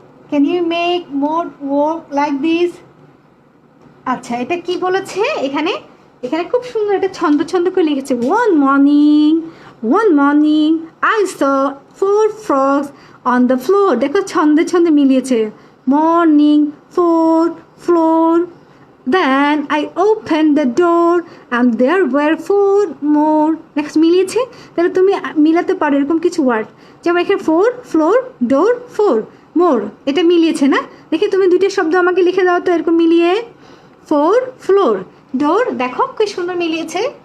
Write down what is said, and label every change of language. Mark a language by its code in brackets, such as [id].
[en] Can you make more words like this? [bn] আচ্ছা, এটা কি বলেছে এখানে খুব সুন্দর একটা ছন্দ করে লিখেছে। [en] One morning I saw 4 frogs on the floor. [bn] দেখো ছন্দে মিলিয়েছে। [en] Morning, 4, floor. Then I opened the door and there were 4 more. [bn] দেখো মিলিয়েছে। তাহলে তুমি মিলাতে পারো এরকম কিছু ওয়ার্ড, যেমন এখানে [en] 4, floor, door, 4, more, [bn] এটা মিলিয়েছে না? দেখি তুমি 2টা শব্দ আমাকে লিখে দাও তো এরকম মিলিয়ে। [en] 4, floor, door, [bn] দেখো কি সুন্দর মিলিয়েছে।